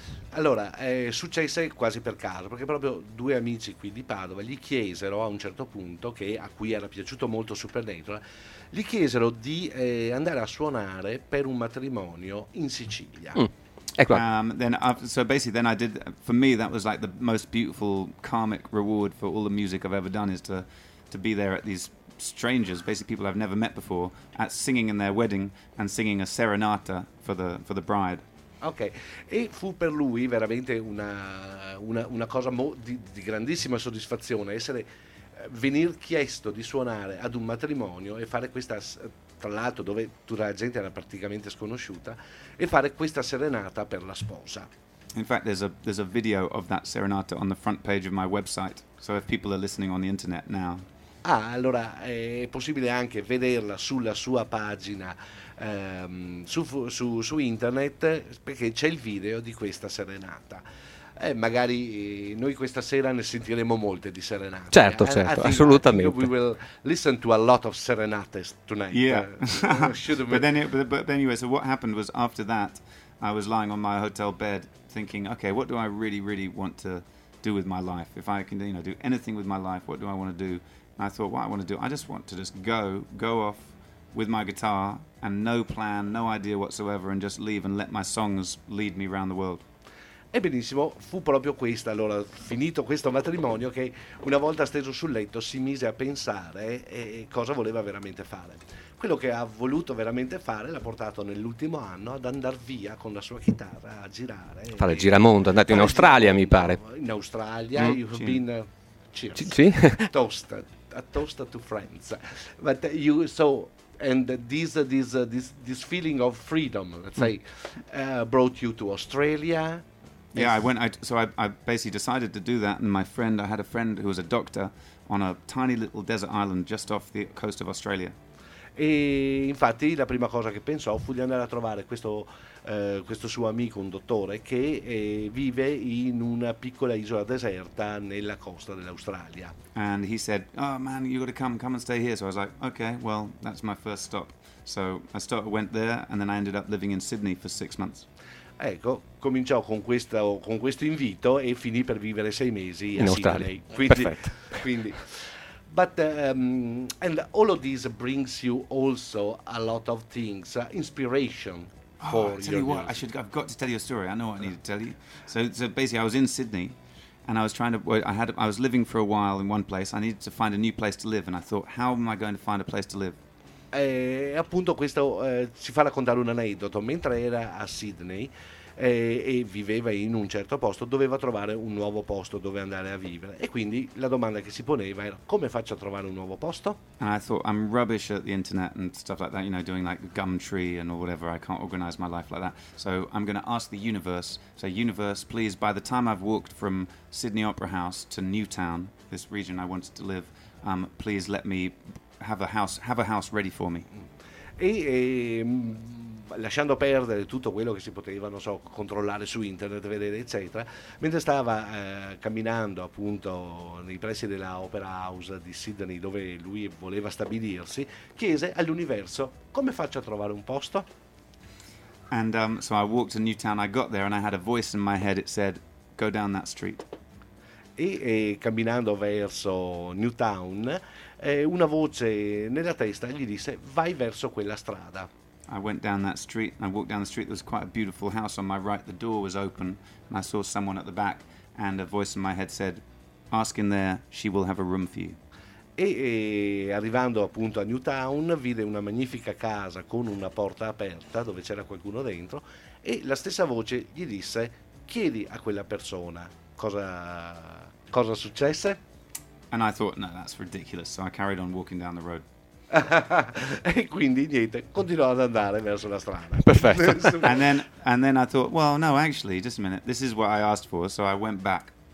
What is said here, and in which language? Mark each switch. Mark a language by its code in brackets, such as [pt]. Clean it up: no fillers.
[it] Allora, successe quasi per caso, perché proprio due amici qui di Padova gli chiesero a un certo punto, che a cui era piaciuto molto Supernatural, gli chiesero di andare a suonare per un matrimonio in Sicilia. Ecco. [en] Then I did, for me that was like the most beautiful karmic reward for all the music I've ever done, is to be there at these strangers, basically people I've never met before, at singing in their wedding and singing a serenata for the bride. [it] Ok, e fu per lui veramente una cosa di grandissima soddisfazione essere venir chiesto di suonare ad un matrimonio e fare questa, tra l'altro dove tutta la gente era praticamente sconosciuta, e fare questa serenata per la sposa. [en] In fact, there's a video of that serenata on the front page of my website, so if people are listening on the internet now. [it] Ah, allora è possibile anche vederla sulla sua pagina su internet, perché c'è il video di questa serenata. Magari noi questa sera ne sentiremo molte di serenate. Certo, certo, assolutamente. [en] We will listen to a lot of serenates tonight. Yeah. but anyway, so what happened was after that, I was lying on my hotel bed thinking, okay, what do I really, really want to do with my life? If I can, you know, do anything with my life, what do I want to do? I thought, what I want to do, I just want to just go off with my guitar and no plan, no idea whatsoever, and just leave and let my songs lead me around the world. [it] E benissimo, fu proprio questa, allora, finito questo matrimonio, che una volta steso sul letto si mise a pensare cosa voleva veramente fare. Quello che ha voluto veramente fare l'ha portato nell'ultimo anno ad andare via con la sua chitarra a girare. Fare il giramondo, andate in Australia, mi pare. [en] In Australia, you've been... [it] Sì. [en] A toast to friends, but this feeling of freedom, let's say, brought you to Australia. Yeah, I went. I basically decided to do that, and I had a friend who was a doctor on a tiny little desert island just off the coast of Australia. E infatti la prima cosa che pensò fu di andare a trovare questo suo amico, un dottore, che vive in una piccola isola deserta nella costa dell'Australia. And he said, "Oh man, you got to come and stay here." So I was like, "Okay, well, that's my first stop." So I went there, and then I ended up living in Sydney for 6 months. [it] Ecco, cominciò con questo invito e finì per vivere 6 mesi in a Australia. Sydney. Quindi. [en] But and all of this brings you also a lot of things, inspiration. I've got to tell you a story. I know what I need to tell you. So basically, I was in Sydney, and I was trying to. I was living for a while in one place. I needed to find a new place to live, and I thought, how am I going to find a place to live? [it] Appunto questo ci fa raccontare un aneddoto. Mentre era a Sydney e viveva in un certo posto, doveva trovare un nuovo posto dove andare a vivere, e quindi la domanda che si poneva era: come faccio a trovare un nuovo posto? [en] And I thought, I'm rubbish at the internet and stuff like that, you know, doing like Gumtree and all whatever. I can't organize my life like that, so I'm going to ask the universe. So universe, please, by the time I've walked from Sydney Opera House to Newtown, this region I wanted to live, please let me have a house ready for me. [it] E lasciando perdere tutto quello che si poteva, non so, controllare su internet, vedere eccetera, mentre stava camminando appunto nei pressi della Opera House di Sydney, dove lui voleva stabilirsi, chiese all'universo: come faccio a trovare un posto? [en] And so I walked to Newtown, I got there and I had a voice in my head, it said, go down that street. [it] E camminando verso Newtown, una voce nella testa gli disse: vai verso quella strada. [en] I went down that street, and I walked down the street. There was quite a beautiful house on my right. The door was open, and I saw someone at the back, and a voice in my head said, ask in there, she will have a room for you. [it] E arrivando appunto a Newtown, vide una magnifica casa con una porta aperta dove c'era qualcuno dentro, e la stessa voce gli disse: chiedi a quella persona cosa successe. [en] And I thought, no, that's ridiculous. So I carried on walking down the road. [it] E quindi niente, continuò ad andare verso la strada. Perfetto. [en] and then I thought, well, no, actually, just a minute. This is what I asked for, so I went back.